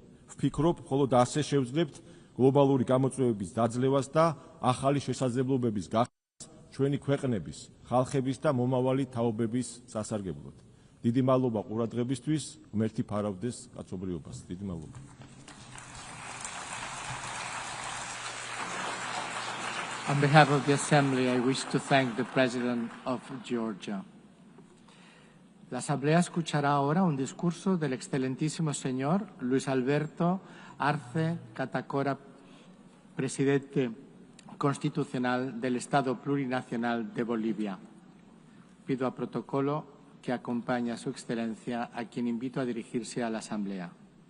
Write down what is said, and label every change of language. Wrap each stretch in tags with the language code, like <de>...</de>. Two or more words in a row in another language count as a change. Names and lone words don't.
<ka>ვფიქრობ, მხოლოდ ასე შევძლებთ გლობალური გამოწვევების დაძლევას და ახალი შესაძლებლობების გახდას ჩვენი ქვეყნების, ხალხების და მომავალი თაობების სასარგებლოდ. დიდი მადლობა ყურადღებისთვის, ღმერთი ფარავდეს კაცობრიობას. დიდი მადლობა.</ka> <en>On behalf of the Assembly, I wish to thank the President of Georgia.</en> <es>La Asamblea escuchará ahora un discurso del excelentísimo señor Luis Alberto Arce Catacora, presidente constitucional del Estado Plurinacional de Bolivia. Pido a protocolo que acompañe a su excelencia, a quien invito a dirigirse a la Asamblea.</es>